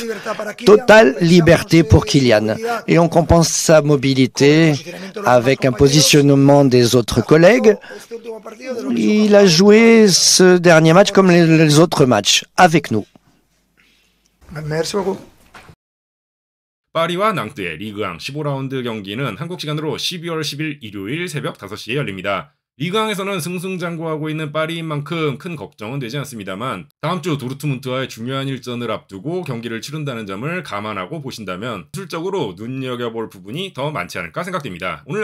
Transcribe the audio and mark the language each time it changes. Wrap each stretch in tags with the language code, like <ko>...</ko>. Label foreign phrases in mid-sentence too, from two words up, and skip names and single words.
<fr>Totale liberté pour Kylian. Et on compense sa mobilité avec un positionnement des autres collègues. Il a joué ce dernier match comme les autres matchs, avec nous. Merci beaucoup.</fr> <ko>파리와 낭뜨의 리그왕 15라운드 경기는 한국 시간으로 12월 10일 일요일 새벽 5시에 열립니다. 리그왕에서는 승승장구하고 있는 파리인 만큼 큰 걱정은 되지 않습니다만 다음 주 도르트문트와의 중요한 일전을 앞두고 경기를 치른다는 점을 감안하고 보신다면 기술적으로 눈여겨볼 부분이 더 많지 않을까 생각됩니다.</ko>